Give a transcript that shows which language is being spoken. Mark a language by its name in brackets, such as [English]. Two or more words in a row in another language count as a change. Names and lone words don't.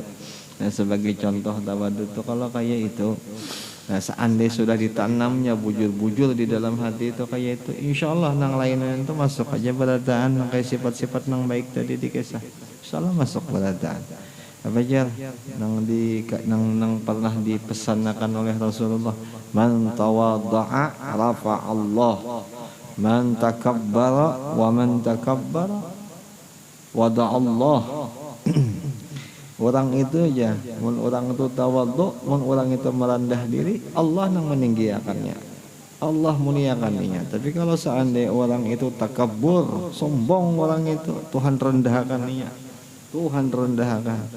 [Banjar] Nah sebagai contoh tawadhu tuh kalau kayak itu, nah seandainya sudah ditanamnya bujur-bujur di dalam hati itu kayak itu, insyaallah nang lainnya itu masuk aja beradaan nang kayak sifat-sifat nang baik tadi dikisah, insyaallah masuk beradaan. Apa aja nang pernah dipesankan oleh Rasulullah, [Arabic] من تواضع رفع الله من تكبر ومن تكبر وضع الله. [Banjar] Orang itu aja, mun orang itu tawadhu, mun orang itu merendah diri, Allah yang meninggikannya. Allah muliakannya. Tapi kalau seandainya orang itu takabur, sombong orang itu, Tuhan rendahkan dia. Tuhan rendahkan.